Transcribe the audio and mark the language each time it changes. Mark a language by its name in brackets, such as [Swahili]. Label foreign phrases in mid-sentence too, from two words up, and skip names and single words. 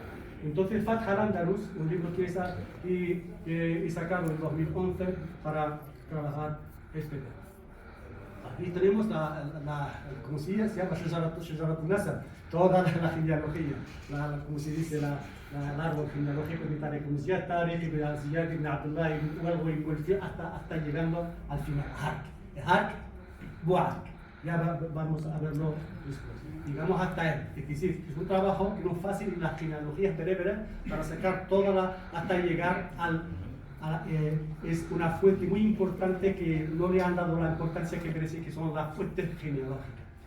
[Spanish] Entonces, Fath al-Ándalus, un libro que he sacado en 2011 para trabajar este tema. Aquí tenemos como se llama, [Arabic] شجرة النسب, [Spanish] toda la genealogía, como se dice, el árbol genealógico de Tariq ibn Ziyad, Tariq ibn Ziyad ibn Abdullah ibn Uwalgo ibn Mulfir, hasta llegando al final, Hark, Buark. Ya vamos a verlo después. Digamos hasta él. Es decir, es un trabajo que no es fácil en las genealogías bereberes para sacar hasta llegar es una fuente muy importante que no le han dado la importancia que merece, que son las fuentes genealógicas.